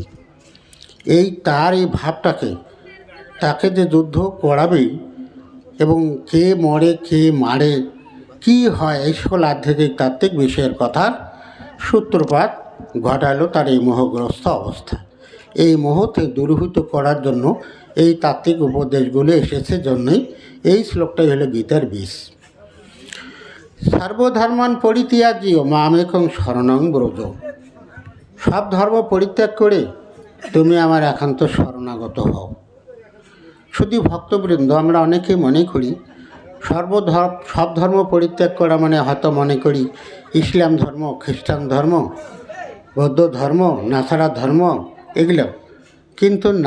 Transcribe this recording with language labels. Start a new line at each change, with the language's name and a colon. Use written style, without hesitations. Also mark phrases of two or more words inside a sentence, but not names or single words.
Bangla: এই তার এই ভাবটাকে, তাকে যে যুদ্ধ করাবেই এবং কে মরে কে মারে কি হয়, এই সকল আধ্যাত্মিক তাত্ত্বিক বিষয়ের কথার সূত্রপাত ঘটালো তার এই মোহগ্রস্ত অবস্থা। এই মোহতে দূরীভূত করার জন্য এই তাত্ত্বিক উপদেশগুলো এসেছে জন্যই এই শ্লোকটাই হলো গীতার বীজ।
Sanskrit: সর্বধর্মান পরিত্যাজ্য মামেকং শরণং ব্রজ।
Bangla: সব ধর্ম পরিত্যাগ করে তুমি আমার একান্ত শরণাগত হও। শুধু ভক্তবৃন্দ, আমরা অনেকে মনে করি সব ধর্ম পরিত্যাগ করা মানে হয়তো মনে করি ইসলাম ধর্ম, খ্রিস্টান ধর্ম, বৌদ্ধ ধর্ম, নাসারা ধর্ম, এগুলো কিন্তু না।